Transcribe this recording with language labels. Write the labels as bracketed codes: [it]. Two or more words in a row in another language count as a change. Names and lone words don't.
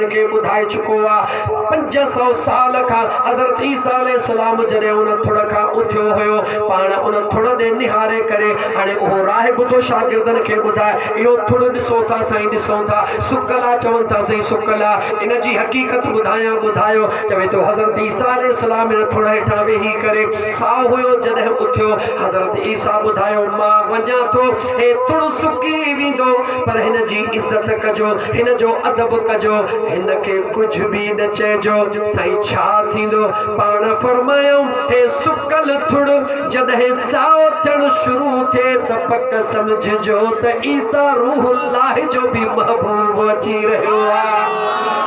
[sd] खे ॿुधाए चुको आहे 500 साल खां हज़रत ईसा अलैहिस्सलाम जॾहिं उन थुड़ खां उथियो हुयो पाण उन थुड़ ॾे निहारे करे हाणे उहो राहिब थो शागिर्दनि खे ॿुधाए इहो थुड़ ॾिसो था साईं ॾिसूं था सुकल आहे चवनि था साईं सुकल आहे इन जी हक़ीक़त ॿुधायो चवे तो हज़रत ईसा अलैहिस्सलाम ने थोड़ा हेठा वेही करे साह हुयो जॾहिं उथियो हज़रत ईसा ॿुधायो मां वञा थो हे थोड़ सुकी वेंदो पर हिन जी इज़त कजो हिन जो अदब कजो हिन खे कुछ भी न चइजो साईं छा थींदो पाण फरमायो हे सुकल थुड़ जॾहिं साओ थियण शुरू थिए त पक समझजो त ईसा रूहुल्लाह जो भी महबूब अची रहियो आहे